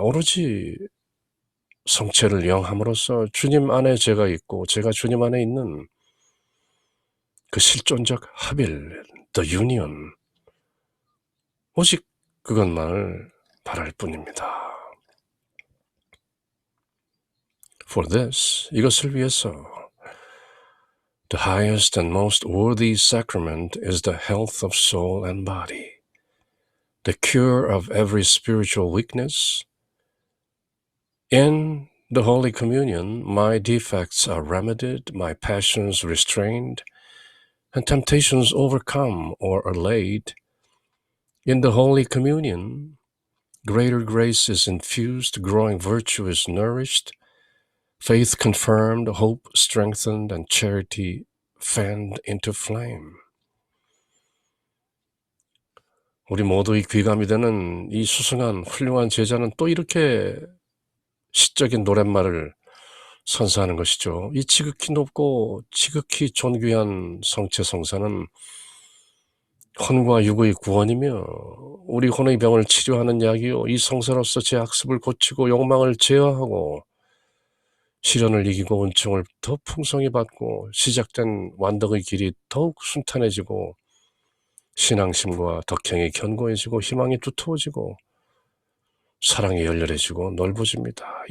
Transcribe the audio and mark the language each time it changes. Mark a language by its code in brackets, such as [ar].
[ko] 오로지 성체를 영함으로써 주님 안에 제가 있고 제가 주님 안에 있는 그 실존적 합일, [en] the union, [ko] 오직 그것만을 바랄 뿐입니다. [en] For this, [ko] 이것을 위해서 [en] the highest and most worthy sacrament is the health of soul and body, the cure of every spiritual weakness. In the Holy Communion, my defects are remedied, my passions restrained, and temptations overcome or allayed. In the Holy Communion, greater grace is infused, growing virtue is nourished, faith confirmed, hope strengthened, and charity fanned into flame. [ko] 우리 모두의 귀감이 되는 이 수승한 훌륭한 제자는 또 이렇게 시적인 노랫말을 선사하는 것이죠. 이 지극히 높고 지극히 존귀한 성체성사는 혼과 육의 구원이며 우리 혼의 병을 치료하는 약이요, 이 성사로서 제 악습을 고치고 욕망을 제어하고 시련을 이기고 은총을 더 풍성히 받고 시작된 완덕의 길이 더욱 순탄해지고 신앙심과 덕행이 견고해지고 희망이 두터워지고 사랑이 열렬해지고 넓어집니다.